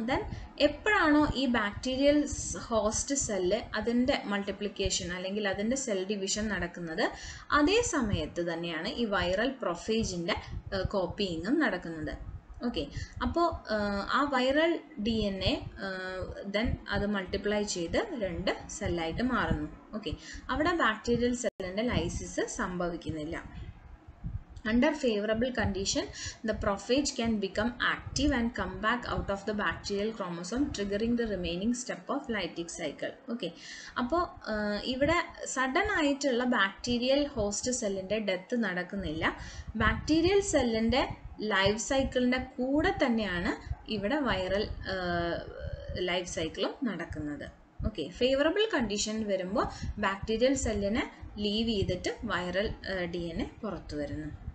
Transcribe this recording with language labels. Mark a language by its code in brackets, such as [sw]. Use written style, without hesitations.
[ml] Then എപ്പോഴാണോ ഈ bacterial host cell അതിൻ്റെ മൾട്ടിപ്ലിക്കേഷൻ അല്ലെങ്കിൽ അതിൻ്റെ സെൽ ഡിവിഷൻ നടക്കുന്നത്, അതേ സമയത്ത് തന്നെയാണ് ഈ വൈറൽ പ്രൊഫേജിൻ്റെ കോപ്പിയിങ്ങും നടക്കുന്നത്. ഓക്കെ, അപ്പോൾ ആ വൈറൽ DNA ദെൻ അത് മൾട്ടിപ്ലൈ ചെയ്ത് 2 സെല്ലായിട്ട് മാറുന്നു. ഓക്കെ, അവിടെ ബാക്ടീരിയൽ സെല്ലിൻ്റെ ലൈസിസ് സംഭവിക്കുന്നില്ല. [en] Under favorable condition, the prophage can become active and come back out of the bacterial chromosome, triggering the remaining step of Lytic cycle. [ml] Okay, അപ്പോൾ ഇവിടെ sudden ആയിട്ടുള്ള bacterial host സെല്ലിൻ്റെ death നടക്കുന്നില്ല. Bacterial സെല്ലിൻ്റെ life സൈക്കിളിൻ്റെ കൂടെ തന്നെയാണ് ഇവിടെ വൈറൽ ലൈഫ് സൈക്കിളും നടക്കുന്നത്. ഓക്കെ, ഫേവറബിൾ കണ്ടീഷൻ വരുമ്പോൾ ബാക്ടീരിയൽ സെല്ലിനെ ലീവ് ചെയ്തിട്ട് വൈറൽ DNA പുറത്തു വരുന്നു.